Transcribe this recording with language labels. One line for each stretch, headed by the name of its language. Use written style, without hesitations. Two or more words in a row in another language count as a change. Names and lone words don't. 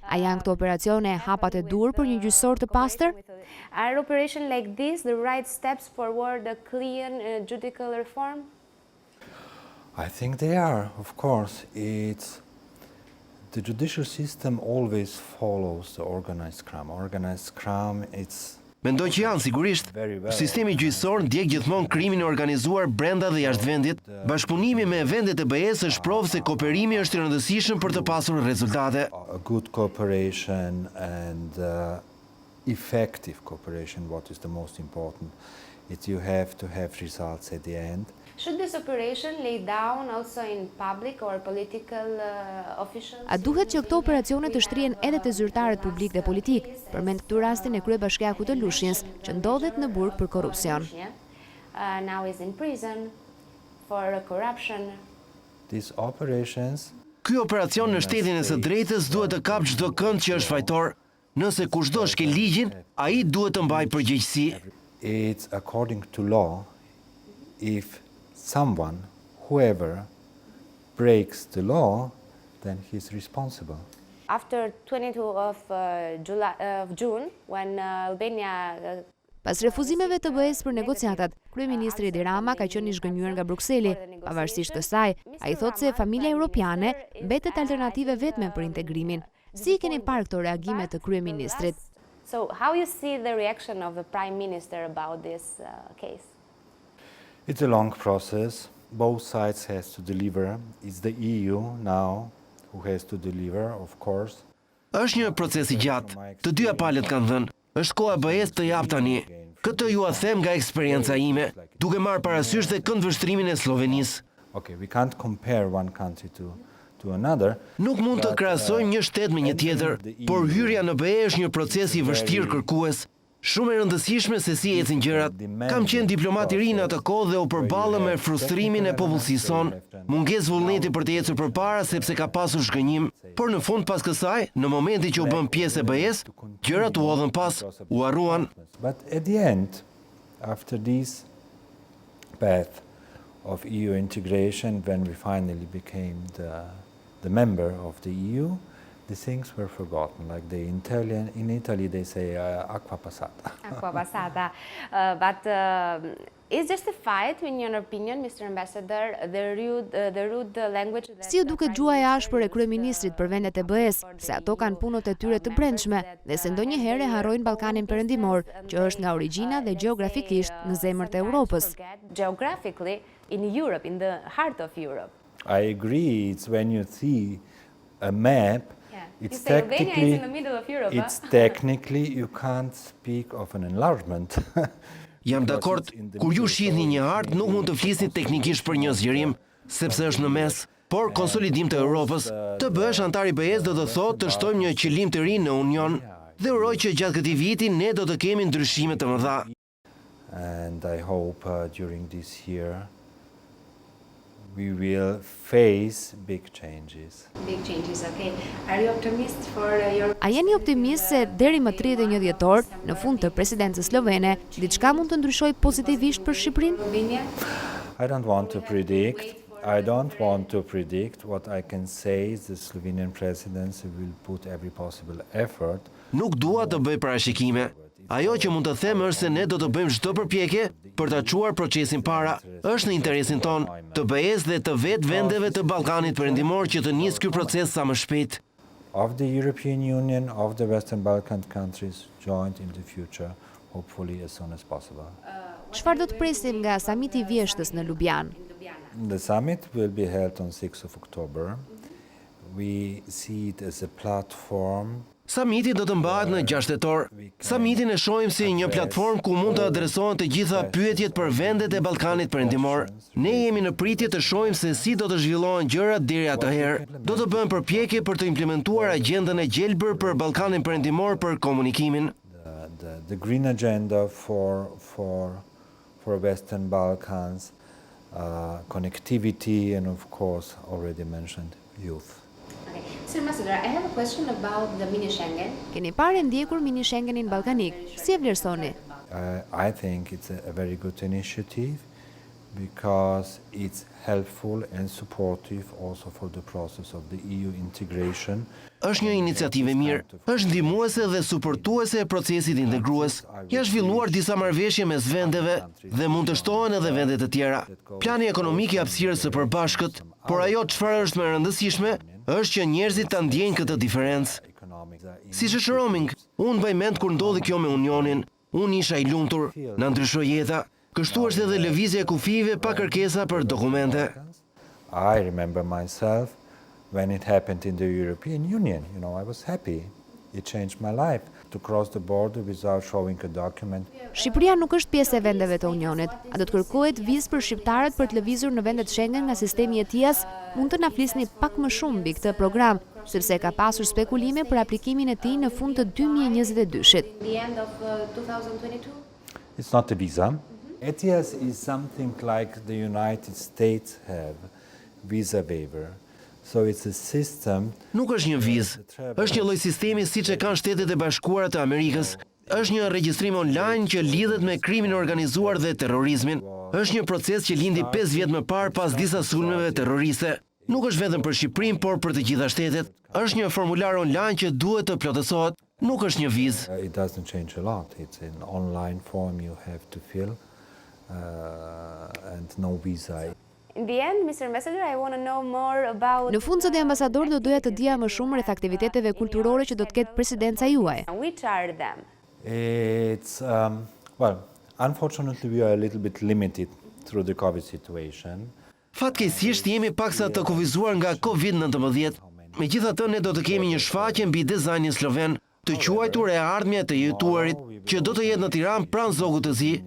Albanian: A janë këto operacione hapat e dur për një gjyqësor të pastër?
English: Are operation like this the right steps forward a clean judicial reform? I think they are, of course. The judicial system always follows the organized crime. Organized crime, it's
Albanian: Mendoj që janë sigurisht. Sistemi gjyqësor ndjek gjithmonë krimin e organizuar brenda dhe jashtë vendit. Bashkëpunimi me vendet e BE-s është provë se kooperimi është i rëndësishëm për të pasur rezultate.
English: a good cooperation and effective cooperation. What is the most important? It's you have to have results at the end. Should this operation lay down also in public or political officials?
Albanian: A duhet që këto operacione të shtrihen edhe te zyrtarët publik dhe politik, përmend këtu rastin e kryebashkiakut të Lushnjës, që ndodhet në burg për korrupsion.
English: Now is in prison for corruption. These operations
Albanian: Ky operacion në shtetin e së drejtës duhet të kapë çdo kënd që është fajtor. Nëse kushdo shkel ligjin, ai duhet të mbajë përgjegjësi.
English: It's according to law. If someone, whoever, breaks the law, then he's responsible. After 22 of June, when Albania
Albanian: Pas refuzimeve të BE-s për negociatat, kryeministri Edi Rama ka qenë i zhgënjur nga Brukseli. Pavarësisht të saj, ai thotë se familja europiane mbetet alternative vetme për integrimin. Si keni parë këto reagime të kryeministrit?
English: So how you see the reaction of the Prime Minister about this case? It's a long process. Both sides has to deliver. It's the EU now who has to deliver, of course.
Albanian: Është një proces i gjatë. Të dyja palët kanë dhënë. Është koha e BE-s të jap tani. Këtë ju a them nga eksperienca ime, duke marrë parasysh dhe këndvështrimin e Sllovenisë.
English: Okay, we can't compare one country to another.
Albanian: Nuk mund të krahasojmë një shtet me një tjetër, por hyrja në BE është një proces i vështirë kërkues. Shumë e rëndësishme se si ecin gjërat. Kam qenë diplomat i ri në atë kohë dhe u përballëm me frustrimin e popullsisë sonë. Mungesë vullneti për të ecur përpara sepse ka pasur shgënjim, por në fund pas kësaj, në momentin që u bëm pjesë e BE-s, gjërat u hodhën pas, u harruan.
English: But at the end, after this path of EU integration, when we finally became the member of the EU, the things were forgotten. Like in Italy they say
Italian: acqua passata. Acqua passata.
English: But is justified, in your opinion, Mr. Ambassador, the rude language?
Albanian: Si u duket gjuaja e ashpër e kryeministrit për vendet e BE-s, se ato kanë punët e tyre të brendshme dhe se ndonjëherë e harrojnë Ballkanin Perëndimor, që është nga origjina dhe gjeografikisht në zemër të Europës.
English: Geographically in Europe, in the heart of Europe. I agree. It's when you see a map. It's technically in the middle of Europe. It's technically you can't speak of an enlargement.
Albanian: Jam dakord, kur ju shihni një hartë nuk mund të flisni teknikisht për një zgjerim, sepse është në mes, por konsolidim të Europës. Të bësh antar i BE-s do të thotë të shtojmë një qëllim të ri në Union dhe uroj që gjatë këtij viti ne do të kemi ndryshime të mëdha.
English: And I hope during this year we will face big changes. Big changes, okay. Are you optimist for your...
Albanian: A jeni optimist se deri më 31 dhjetor, në fund të presidencës slovene, diçka mund të ndryshojë pozitivisht për Shqipërinë?
English: I don't want to predict. I don't want to predict. What I can say is the Slovenian presidency will put every possible effort.
Albanian: Nuk dua të bëj parashikime. Ajo që mund të them është se ne do të bëjmë çdo përpjekje për ta çuar procesin para. Është në interesin ton, të BE-s dhe të vetë vendeve të Ballkanit Perëndimor që të nisë ky proces sa më shpejt.
English: Of the European Union, of the Western Balkan countries joined in the future, hopefully as soon as possible.
Albanian: Çfarë do të presim nga samiti i vjeshtës në Lubian?
English: The summit will be held on 6 of October. We see it as a platform.
Albanian: Samiti do të mbahet në 6 tetor. Samitin e shohim si një platformë ku mund të adresohen të gjitha pyetjet për vendet e Ballkanit Perëndimor. Ne jemi në pritje të shohim se si do të zhvillohen gjërat deri atëherë. Do të bëjmë përpjekje për të implementuar agjendën e gjelbër për Ballkanin Perëndimor për komunikimin.
English: The green agenda for Western Balkans, connectivity, and of course already mentioned youth. Okay. Sir Ambassador, I have a question about the mini Schengen.
Albanian: Keni parë ndjekur mini Schengenin ballkanik? Si e vlerësoni?
English: I think it's a very good initiative. because it's helpful and supportive also for the process of the EU integration.
Albanian: Është një iniciativë e mirë, është ndihmuese dhe suportuese e procesit integrues. Janë zhvilluar disa marrëveshje mes vendeve dhe mund të shtohen edhe vende të tjera. Plani ekonomik i hapësirës së përbashkët, por ajo çfarë është më e rëndësishme është që njerëzit ta ndjejnë këtë diferencë. Siç është roaming, unë bëj mend kur ndodhi kjo me Unionin, unë isha i lumtur, na ndryshoi jeta. Kështu është edhe lëvizja e kufive pa kërkesa për dokumente.
English: I remember myself when it happened in the European Union. I was happy. It changed my life to cross the border without showing a document.
Albanian: Shqipëria nuk është pjesë e vendeve të Unionit. A do të kërkohet vizë për shqiptarët për të lëvizur në vendet shenge nga sistemi i ETIAS? Mund të na flisni pak më shumë mbi këtë program, sepse ka pasur spekulime për aplikimin e tij në fund të 2022-shit.
English: It's not a visa. ETIAS is something like the United States have, visa waiver. So it's a system.
Albanian: Nuk është një vizë, është një lloj sistemi siç e kanë Shtetet e Bashkuara të Amerikës. Është një regjistrim online që lidhet me krimin e organizuar dhe terrorizmin. Është një proces që lindi 5 vjet më parë pas disa sulmeve terroriste. Nuk është vetëm për Shqipërinë, por për të gjitha shtetet. Është një formular online që duhet të plotësohet. Nuk është një vizë.
English: It doesn't change a lot. It's an online form you have to fill and no visa. In the end, Mr. Ambassador, I want to know more about...
Albanian: Në fund, zoti ambasador, do doja të dija më shumë rreth aktiviteteve kulturore që do të ketë presidenca juaj.
English: Which are them? It's, well, unfortunately we are a little bit limited through the COVID situation.
Albanian: Fatkeqësisht jemi paksa të kufizuar nga COVID-19. Megjithatë, ne do të kemi një shfaqje mbi dizajnin sloven, të quajtur e ardhmja të jetuarit, që do të jetë në Tiranë pranë zogut të zi.